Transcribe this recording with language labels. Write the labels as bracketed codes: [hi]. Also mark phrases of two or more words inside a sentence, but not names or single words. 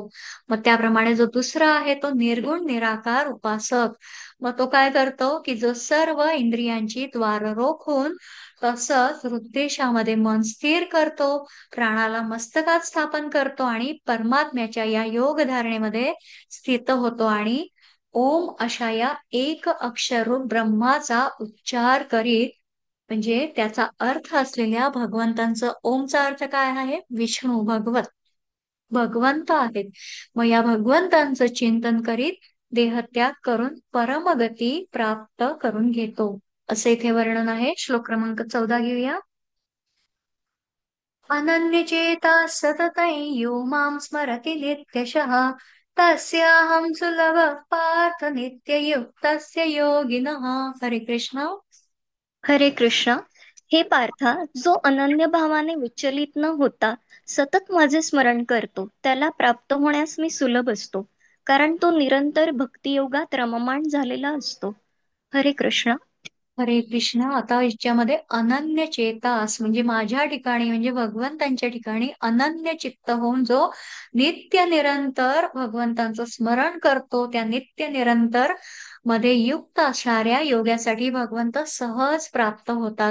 [mr] मग त्याप्रमाणे जो दुसरा आहे तो निर्गुण निराकार उपासक, मग तो काय करतो की जो सर्व इंद्रियांची द्वार रोखून तसंच हृद्देशामध्ये मन स्थिर करतो, प्राणाला मस्तकात स्थापन करतो आणि परमात्म्याच्या या योग धारणेमध्ये स्थित होतो आणि ओम अशा या एक अक्षरूप ब्रह्माचा उच्चार करीत, म्हणजे त्याचा अर्थ असलेल्या भगवंतांचं ओमचा अर्थ काय आहे? विष्णू, भगवत, भगवंत आहेत. मग या भगवंतांचं चिंतन करीत देहत्याग करून परमगती प्राप्त करून घेतो, असे इथे वर्णन आहे. श्लोक क्रमांक 14 घेऊया. [sa] अनन्यचेता सततं यो मां स्मरति नित्यशः तस्याहं सुलभः पार्थ नित्ययुक्तस्य योगिनः. [mr] हरे कृष्ण. हरे कृष्ण. हे पार्था, जो अनन्य भावाने विचलित न होता सतत माझे स्मरण करतो त्याला प्राप्त होण्यास मी सुलभ असतो, कारण तो निरंतर भक्तियोगात रममाण झालेला असतो. हरे कृष्ण. हरे कृष्ण. आता याच्यामध्ये अनन्य चेतास म्हणजे माझ्या ठिकाणी म्हणजे भगवंतांच्या ठिकाणी अनन्य चित्त होऊन जो नित्य निरंतर भगवंतांचं स्मरण करतो, त्या नित्य निरंतर मध्ये युक्त असणाऱ्या योगासाठी भगवंत सहज प्राप्त होतात.